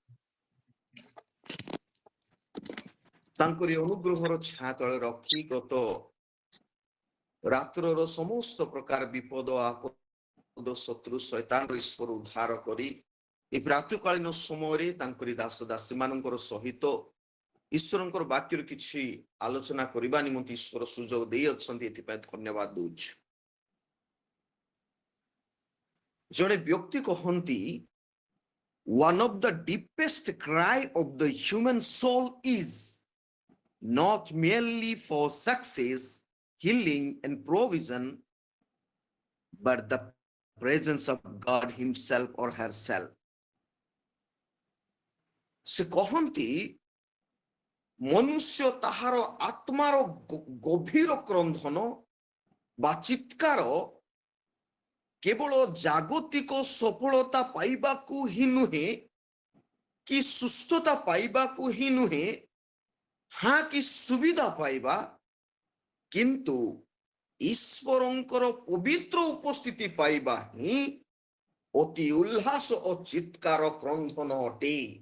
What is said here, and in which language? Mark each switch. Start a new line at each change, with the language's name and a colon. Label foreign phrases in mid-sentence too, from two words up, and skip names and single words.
Odia: ତାଙ୍କରି ଅନୁଗ୍ରହର ଛାୟା ତଳେ ରଖି ଗତ ରାତ୍ରର ସମସ୍ତ ପ୍ରକାର ବିପଦ ଆପଦ ଶତ୍ରୁ ଶୈତାନର ଈଶ୍ୱର ଉଦ୍ଧାର କରି ଏ ପ୍ରାତଃକାଳୀନ ସମୟରେ ତାଙ୍କରି ଦାସ ଦାସୀ ମାନଙ୍କର ସହିତ ଈଶ୍ୱରଙ୍କର ବାକ୍ୟରୁ କିଛି ଆଲୋଚନା କରିବା ନିମନ୍ତେ ଈଶ୍ୱର ସୁଯୋଗ ଦେଇଅଛନ୍ତି, ଏଥିପାଇଁ ଧନ୍ୟବାଦ ଦଉଛୁ। ଜଣେ ବ୍ୟକ୍ତି କହନ୍ତି,
English: one of the deepest cry of the human soul is not merely for success, healing and provision, but the presence of God himself or herself.
Odia: ସେ କହନ୍ତି, ମନୁଷ୍ୟ ତାହାର ଆତ୍ମାର ଗଭୀର କ୍ରନ୍ଧନ ବା ଚିତ୍କାର କେବଳ ଜାଗତିକ ସଫଳତା ପାଇବାକୁ ହିଁ ନୁହେଁ, କି ସୁସ୍ଥତା ପାଇବାକୁ ହିଁ ନୁହେଁ, ହଁ କି ସୁବିଧା ପାଇବା, କିନ୍ତୁ ଈଶ୍ୱରଙ୍କର ପବିତ୍ର ଉପସ୍ଥିତି ପାଇବା ହିଁ ଅତି ଉଲ୍ଲାସ ଓ ଚିତ୍କାର କ୍ରନ୍ଦନ ଅଟେ।